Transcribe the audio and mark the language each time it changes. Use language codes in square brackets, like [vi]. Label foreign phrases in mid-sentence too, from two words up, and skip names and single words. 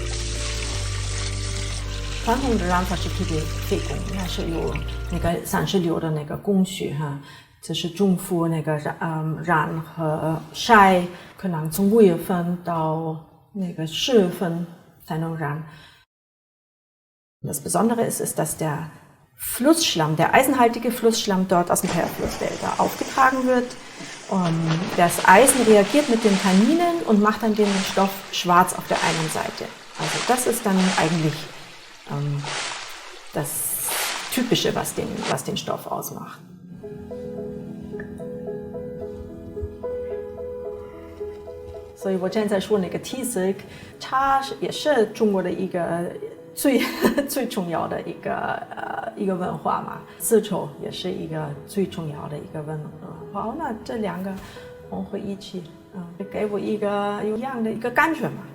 [zh] 传统的染法是特别费工，那是有那个36的那个工序哈，这是中伏那个染和晒，可能从5月份到那个10月份才能染。 [de] Das Besondere ist, dass der Flussschlamm, der eisenhaltige Flussschlamm dort aus dem Perlflussdelta aufgetragen wird. Das Eisen reagiert mit den Tanninen und macht dann den Stoff schwarz auf der einen Seite. Also das ist dann eigentlich das Typische, was den Stoff ausmacht. So, [zh] 我现在说那个 [en] tea silk， [zh] 它也是中国的一个最重要的一个文化嘛。丝绸也是一个最重要的一个文化。那这两个混合一起，给我一个有一样的一个感觉嘛。